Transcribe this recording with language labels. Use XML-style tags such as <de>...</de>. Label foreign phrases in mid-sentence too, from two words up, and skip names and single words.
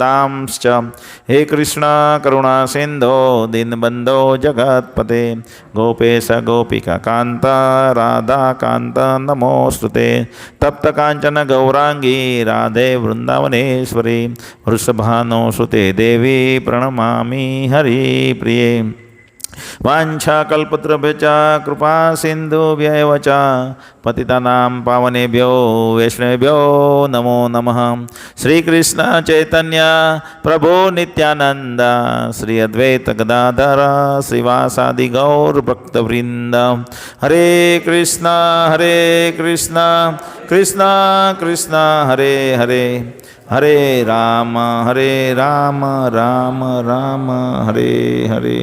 <sa>હે કૃષ્ણ કરુણા સિંધો દીનબંધો જગતપતે ગોપેશ ગોપિકા કાંત રાધા કાંત નમોસ્તુતે. તપ્ત કાંચન ગૌરાંગી રાધે વૃંદાવનેશ્વરી વૃષભાનુસુતે દેવી પ્રણમામિ હરિપ્રિયે. વાંછાકલ્પતૃભ્યશ્ચ કૃપા સિંધુભ્યૈવ ચ પતિતાનાં પાવનેભ્યો વૈષ્ણવેભ્યો નમો નમઃ. શ્રી કૃષ્ણ ચૈતન્ય પ્રભુ નિત્યાનંદ શ્રી અદ્વૈત ગદાધર શ્રીવાસાદિ ગૌર ભક્તવૃંદ. હરે કૃષ્ણ કૃષ્ણ કૃષ્ણ હરે હરે હરે રામ રામ રામ હરે હરે.</sa>